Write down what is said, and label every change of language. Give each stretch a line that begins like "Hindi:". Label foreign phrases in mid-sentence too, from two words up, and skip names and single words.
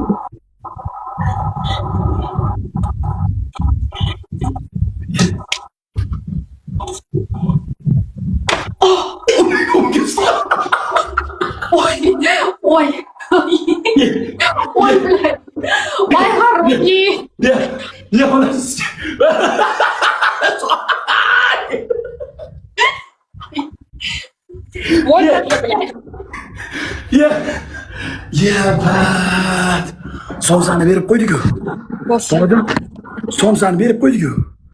Russian: Ой, ой, ой, блядь. Ой, хороший. Не, у нас... Ой, блядь. Yepat.
Uzbek: Somsani berib qo'ydik-ku. Bosh. Somsani berib qo'ydik-ku.